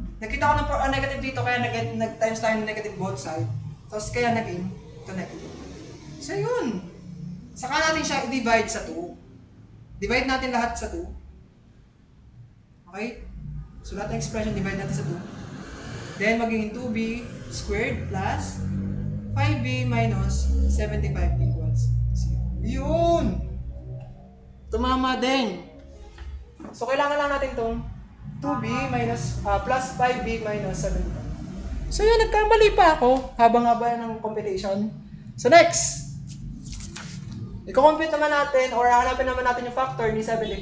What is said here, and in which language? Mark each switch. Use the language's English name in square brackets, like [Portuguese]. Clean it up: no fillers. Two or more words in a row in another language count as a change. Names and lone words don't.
[Filipino] Nakita ko ng negative dito kaya nag-times tayo ng negative [English] both side. [Filipino] Tapos kaya naging ito negative. So yun. Saka natin siya i-divide sa 2. Divide natin lahat sa 2. Okay? So lahat ng expression divide natin sa 2. [English] Then magiging 2b squared plus 5b minus 75 equals 0. [Filipino] Yun! Tumama din. So kailangan lang natin itong [English] 2b minus plus 5b minus 75. [Filipino] So yun, nagkamali pa ako habang-haba ng computation. So next, i-compute naman natin or hanapin naman natin yung factor ni 75.